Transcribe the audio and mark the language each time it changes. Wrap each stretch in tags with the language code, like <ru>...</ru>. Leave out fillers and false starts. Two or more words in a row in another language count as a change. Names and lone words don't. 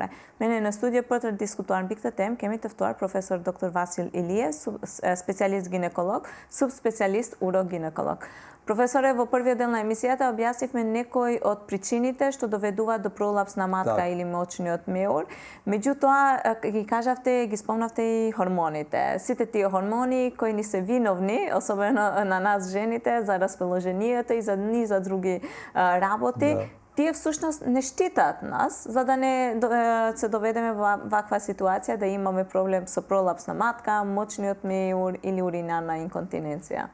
<sq>Me ne në studio për të diskutuar mbi këtë temë kemi të ftuar profesor Dr.</sq> <mk>Васил Илије, специјалист гинеколог, субспецијалист урогинеколог. Profesore, во првиот дел на емисијата објаснивме некои од причините што доведуваат до пролапс на матка или мочниот меур. Меѓутоа, ги кажавте, ги спомнавте и хормоните. Сите тие хормони кои ни се виновни, особено на нас жените, за расположението и за низа други работи, тие всушност не штитат нас, за да не се доведеме во ваква ситуација да имаме проблем со пролапс на матка, мочниот меур или уринарна инконтиненција.</mk>